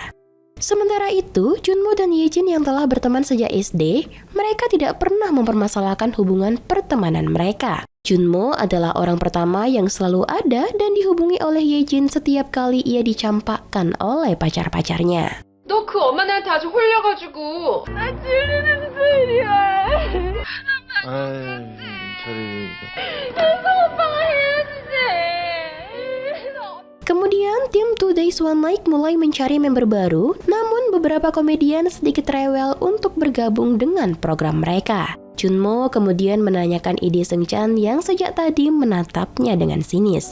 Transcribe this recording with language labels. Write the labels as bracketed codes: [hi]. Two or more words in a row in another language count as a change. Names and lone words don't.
[id] Sementara itu, Junmo dan Yejin yang telah berteman sejak SD, mereka tidak pernah mempermasalahkan hubungan pertemanan mereka. Junmo adalah orang pertama yang selalu ada dan dihubungi oleh Yejin setiap kali ia dicampakkan oleh pacar-pacarnya. [ko] 너 그 엄마한테 아주 홀려가지고. 나 질리는 소리야. 그래서 오빠가 헤어지지. [id] Kemudian tim 2 Days One Night mulai mencari member baru, namun beberapa komedian sedikit rewel untuk bergabung dengan program mereka. Junmo kemudian menanyakan ide Seng Chan yang sejak tadi menatapnya dengan sinis.